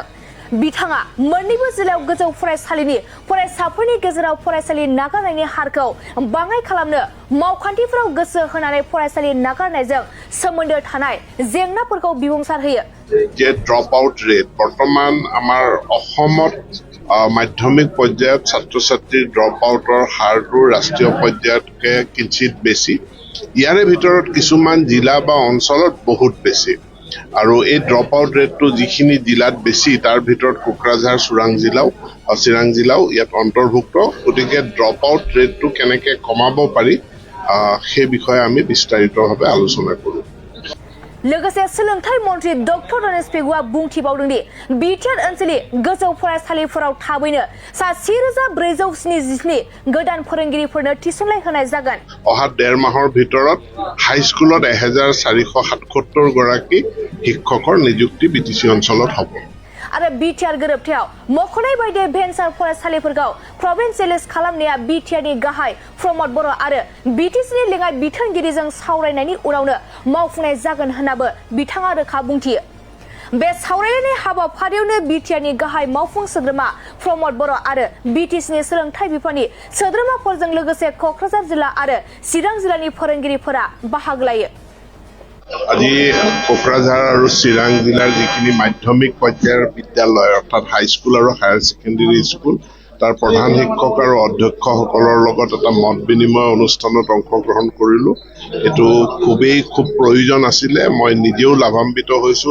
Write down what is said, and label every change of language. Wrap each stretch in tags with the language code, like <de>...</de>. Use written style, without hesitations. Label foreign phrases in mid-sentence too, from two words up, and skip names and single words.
<brx>बिथाङा मोन्नैबो जिल्लायाव गोजौ फरायसालिनि फरायसाफोरनि गेजेराव फरायसालि नागारनायनि हारखौ बाङाइ खालामनो मावखान्थिफोराव गोसो होनानै फरायसालि नागारनायजों सोमोन्दो थानाय जेंनाफोरखौ बिबुंसार होयो।</brx> <as>जे</as> <en>drop out rate</en> <as>बर्तमान আমাৰ অসমত মাধ্যমিক পৰ্যায়ত ছাত্ৰ-ছাত্ৰীৰ</as> <en>drop outৰ</en> <as>হাৰটো ৰাষ্ট্ৰীয় পৰ্যায়তকৈ কিঞ্চিত বেছি। ইয়াৰে ভিতৰত কিছুমান জিলা বা অঞ্চলত বহুত বেছি। আৰু এই</as> <en>drop out rateটো</en> <as>যিখিনি জিলাত বেছি তাৰ ভিতৰত কোকৰাঝাৰ চিৰাং জিলাও ইয়াত অন্তৰ্ভুক্ত। গতিকে</as> <en>drop out rateটো</en> <as>কেনেকৈ কমাব পাৰি সেই বিষয়ে আমি বিস্তাৰিতভাৱে আলোচনা কৰোঁ।</as> <brx>लोगोसे सोलोंथाइ मन्त्री डक्टर रनज पेगुआ बुंथिबावदों दि बिटिआर ओनसोलनि गोजौ फरायसालिफोराव थाबैनो सा 1477 गोदान फोरोंगिरिफोरनो थिसननाय होनाय जागोन।</brx> <as>অহা 1.5 মাহৰ ভিতৰত হাইস্কুলত 1477 গৰাকী শিক্ষকৰ নিযুক্তি বিটিসি অঞ্চলত হ'ব।</as> <brx>आरो बिटिआर गोरोबथायाव मख'नाय बायदि भेन्सार फरायसालिफोरखौ प्रभिन्सियेलाइज खालामनाया बिटिआरनि गाहाय प्रमद बर' आरो बिटिसिनि लेङाइ बिथोनगिरिजों सावरायनायनि उनावनो मावफुंनाय जागोन होननाबो बिथाङा रोखा बुंथियो। बे सावरायनाय हाबाफारियावनो बिटिआरनि गाहाय मावफुं सोद्रोमा प्रमद बर' आरो बिटिसिनि सोलोंथाइ बिफाननि सोद्रोमाफोरजों लोगोसे क'क्राझार जिल्ला आरो चिरां जिल्लानि फोरोंगिरिफोरा बाहागो लायो।</brx> <as>আজি কোকৰাঝাৰ আৰু চিৰাং জিলাৰ যিখিনি মাধ্যমিক পৰ্যায়ৰ বিদ্যালয় অৰ্থাৎ হাইস্কুল আৰু</as> <en>higher secondary school</en> <as>তাৰ প্ৰধান শিক্ষক আৰু অধ্যক্ষসকলৰ লগত এটা মত বিনিময় অনুষ্ঠানত অংশগ্ৰহণ কৰিলোঁ। এইটো খুব প্ৰয়োজন আছিলে। মই নিজেও লাভান্বিত হৈছোঁ।</as>